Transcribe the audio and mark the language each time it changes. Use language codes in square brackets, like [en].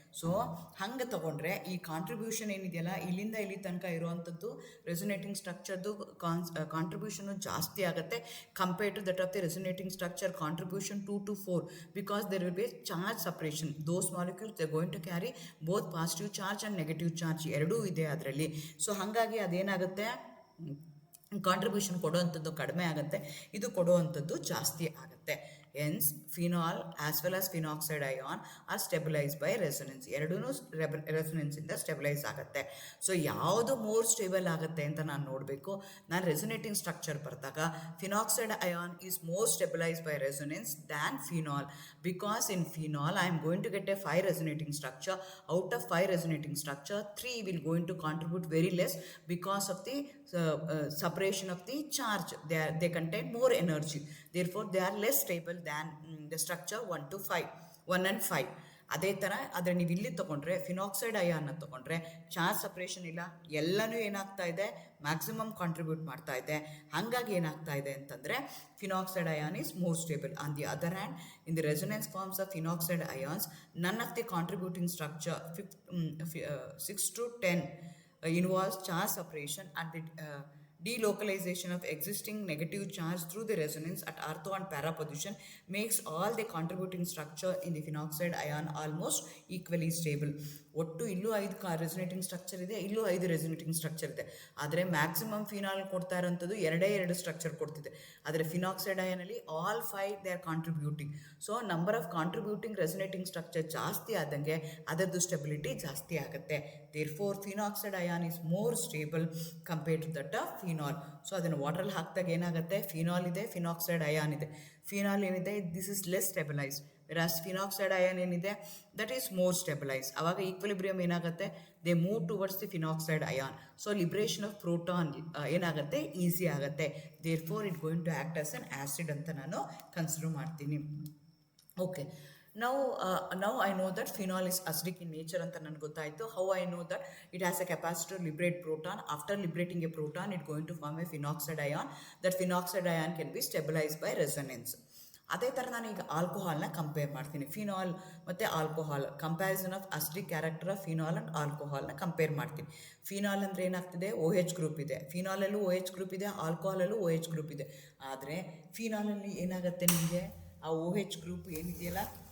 [kn] So ಹಂಗೆ ತೊಗೊಂಡ್ರೆ ಈ ಕಾಂಟ್ರಿಬ್ಯೂಷನ್ ಏನಿದೆಯಲ್ಲ, ಇಲ್ಲಿಂದ ಇಲ್ಲಿ ತನಕ ಇರುವಂಥದ್ದು ರೆಸೊನೇಟಿಂಗ್ ಸ್ಟ್ರಕ್ಚರ್ದು ಕಾಂಟ್ರಿಬ್ಯೂಷನು ಜಾಸ್ತಿ ಆಗುತ್ತೆ [en] Compared to that of the resonating structure contribution 2 to 4, because there will be charge suppression. Those molecules they going to carry both positive charge and negative charge [kn] ಎರಡೂ ಇದೆ ಅದರಲ್ಲಿ. ಸೊ ಹಾಗಾಗಿ ಅದೇನಾಗುತ್ತೆ, ಕಾಂಟ್ರಿಬ್ಯೂಷನ್ ಕೊಡುವಂಥದ್ದು ಕಡಿಮೆ ಆಗುತ್ತೆ, ಇದು ಕೊಡುವಂಥದ್ದು ಜಾಸ್ತಿ ಆಗುತ್ತೆ. [en] Hence, phenol as well as phenoxide ion are stabilized by resonance. [kn] ಎರಡೂ ರೆಸೊನೆನ್ಸ್ ಇಂದ ಸ್ಟೆಬಿಲೈಸ್ ಆಗುತ್ತೆ. ಸೊ ಯಾವುದು ಮೋರ್ ಸ್ಟೇಬಲ್ ಆಗುತ್ತೆ ಅಂತ ನಾನು ನೋಡಬೇಕು. ನಾನು ರೆಸೊನೇಟಿಂಗ್ ಸ್ಟ್ರಕ್ಚರ್ ಬರೆದಾಗ [en] Phenoxide ion is more stabilise by resonance than phenol, because in phenol I am going to get a 5 resonating structure. Out of 5 resonating structure, 3 will going to contribute very less because of the separation of the charge. They contain more energy, therefore they are less stable than the structure 1 and 5. [kn] ಅದೇ ಥರ ಆದರೆ ನೀವು ಇಲ್ಲಿ ತೊಗೊಂಡ್ರೆ phenoxide ಅಯಾನ್ನ ತೊಗೊಂಡ್ರೆ charge separation ಇಲ್ಲ, ಎಲ್ಲನೂ ಏನಾಗ್ತಾ ಇದೆ, ಮ್ಯಾಕ್ಸಿಮಮ್ ಕಾಂಟ್ರಿಬ್ಯೂಟ್ ಮಾಡ್ತಾ ಇದೆ. ಹಾಗಾಗಿ ಏನಾಗ್ತಾ ಇದೆ ಅಂತಂದರೆ [en] Phenoxide ion is more stable. On the other hand, in the resonance forms of phenoxide ions, none of the contributing structure 6 to 10 involves charge separation and the delocalization of existing negative charge through the resonance at ortho and para position makes all the contributing structure in the phenoxide ion almost equally stable. [kn] ಒಟ್ಟು ಇಲ್ಲೂ 5 resonating structure ಇದೆ, ಇಲ್ಲೂ 5 resonating structure ಇದೆ. ಆದರೆ maximum phenol ಕೊಡ್ತಾ ಇರೋಂಥದ್ದು 2 structure ಕೊಡ್ತಿದೆ. ಆದರೆ phenoxide ಅಯಾನಲ್ಲಿ [en] All 5 they are contributing. So number of contributing resonating structure [kn] ಜಾಸ್ತಿ ಆದಂಗೆ ಅದರದ್ದು ಸ್ಟೆಬಿಲಿಟಿ ಜಾಸ್ತಿ ಆಗುತ್ತೆ. [en] Therefore phenoxide ion is more stable compared to that of phenol. [kn] So ಅದನ್ನು ವಾಟ್ರಲ್ಲಿ ಹಾಕಿದಾಗ ಏನಾಗುತ್ತೆ, ಫಿನಾಲ್ ಇದೆ, ಫಿನಾಕ್ಸೈಡ್ ಅಯಾನ್ ಇದೆ. [en] Phenol ಏನಿದೆ, this is less stabilised, whereas phenoxide ion ಏನಿದೆ that is more stabilise. [kn] ಆವಾಗ ಈಕ್ವಿಲಿಬ್ರಿಯಮ್ ಏನಾಗುತ್ತೆ, [en] They move towards the phenoxide ion. [kn] So [en] liberation of proton [kn] ಏನಾಗುತ್ತೆ, ಈಸಿ ಆಗುತ್ತೆ. [en] therefore it going to act as an acid [kn] ಅಂತ ನಾನು consider ಮಾಡ್ತೀನಿ. [en] okay, now I know that phenol is acidic in nature [kn] ಅಂತ ನನಗೆ ಗೊತ್ತಾಯಿತು. [en] How I know that? It has a capacity to liberate proton. After liberating a proton, it going to form a phenoxide ion. That phenoxide ion can be stabilized by resonance. [kn] ಅದೇ ಥರ ನಾನು ಈಗ ಆಲ್ಕೋಹಾಲ್ನ compare ಮಾಡ್ತೀನಿ. Phenol ಮತ್ತು alcohol, [en] comparison of acidic character of phenol and [kn] ಆಲ್ಕೋಹಾಲ್ನ compare ಮಾಡ್ತೀನಿ. Phenol ಅಂದರೆ ಏನಾಗ್ತಿದೆ, OH group ಇದೆ, ಫಿನಾಲಲ್ಲೂ OH ಗ್ರೂಪ್ ಇದೆ, ಆಲ್ಕೋಹಾಲಲ್ಲೂ OH ಗ್ರೂಪ್ ಇದೆ. ಆದರೆ ಫಿನಾಲಲ್ಲಿ ಏನಾಗುತ್ತೆ, ನಿಮಗೆ ಆ OH ಗ್ರೂಪ್ ಏನಿದೆಯಲ್ಲ